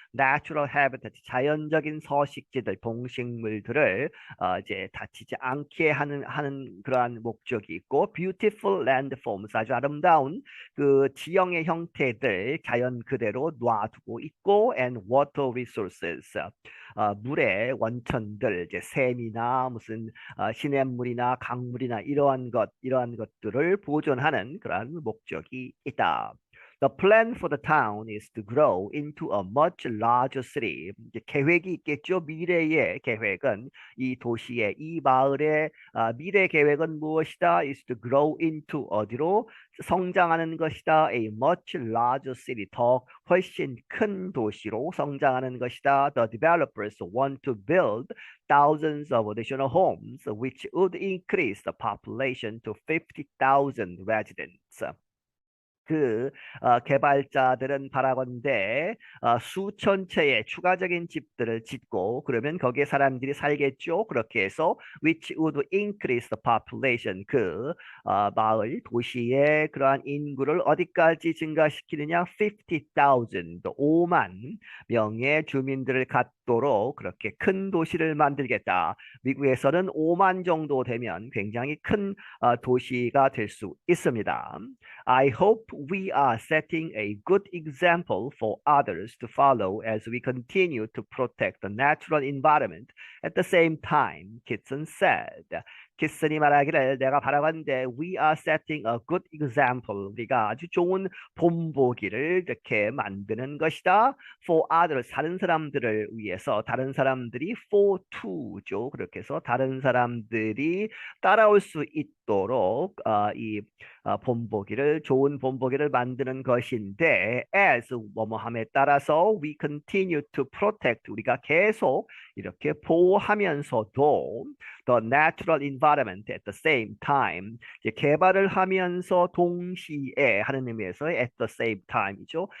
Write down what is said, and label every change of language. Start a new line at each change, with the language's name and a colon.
English: natural habitat
Korean: 자연적인 서식지들 동식물들을 이제 다치지 않게 하는 그러한 목적이 있고
English: beautiful landforms
Korean: 아주 아름다운 그 지형의 형태들 자연 그대로 놔두고 있고
English: and water resources
Korean: 물의 원천들 이제 샘이나 무슨 시냇물이나 강물이나 이러한 것들을 보존하는 그러한 목적이 있다.
English: The plan for the town is to grow into a much larger city.
Korean: 이제 계획이 있겠죠. 미래의 계획은 이 도시의 이 마을의 미래 계획은 무엇이다?
English: Is to grow into
Korean: 어디로 성장하는 것이다.
English: A much larger city.
Korean: 더 훨씬 큰 도시로 성장하는 것이다.
English: The developers want to build thousands of additional homes, which would increase the population to 50,000 residents.
Korean: 그 개발자들은 바라건대 수천 채의 추가적인 집들을 짓고 그러면 거기에 사람들이 살겠죠. 그렇게 해서
English: which would increase the population
Korean: 그 마을 도시의 그러한 인구를 어디까지 증가시키느냐 50,000 5만 명의 주민들을 갖도록 그렇게 큰 도시를 만들겠다. 미국에서는 5만 정도 되면 굉장히 큰 도시가 될 수 있습니다.
English: I hope we are setting a good example for others to follow as we continue to protect the natural environment at the same time, Kitson said.
Korean: 키슨이 말하기를 내가 바라건대
English: we are setting a good example.
Korean: 우리가 아주 좋은 본보기를 이렇게 만드는 것이다.
English: For others,
Korean: 다른 사람들을 위해서 다른 사람들이 for to죠. 그렇게 해서 다른 사람들이 따라올 수 있도록 이 본보기를 좋은 본보기를 만드는 것인데 as 뭐뭐함에 따라서
English: we continue to protect
Korean: 우리가 계속 이렇게 보호하면서도
English: the natural environment at the same time
Korean: 이제 개발을 하면서 동시에 하는 의미에서 at the same time이죠.